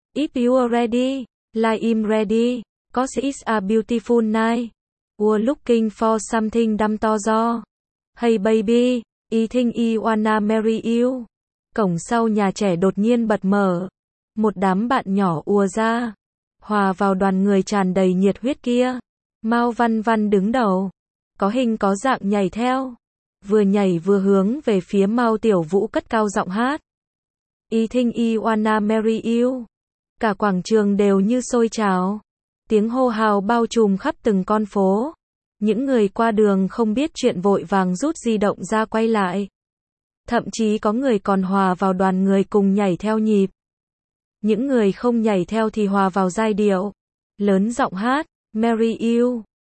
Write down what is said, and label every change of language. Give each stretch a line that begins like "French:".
English: If you are ready, like I'm ready, 'cause it's a beautiful night, we're looking for something dumb to do. Hey baby, I think I wanna marry you.
Vietnamese: Cổng sau nhà trẻ đột nhiên bật mở, một đám bạn nhỏ ùa ra, hòa vào đoàn người tràn đầy nhiệt huyết kia. Mao Văn Văn đứng đầu, có hình có dạng nhảy theo, vừa nhảy vừa hướng về phía Mao Tiểu Vũ cất cao giọng hát.
English: I think I wanna marry you.
Vietnamese: Cả quảng trường đều như sôi trào, tiếng hô hào bao trùm khắp từng con phố. Những người qua đường không biết chuyện vội vàng rút di động ra quay lại. Thậm chí có người còn hòa vào đoàn người cùng nhảy theo nhịp. Những người không nhảy theo thì hòa vào giai điệu, lớn giọng hát,
English: marry you.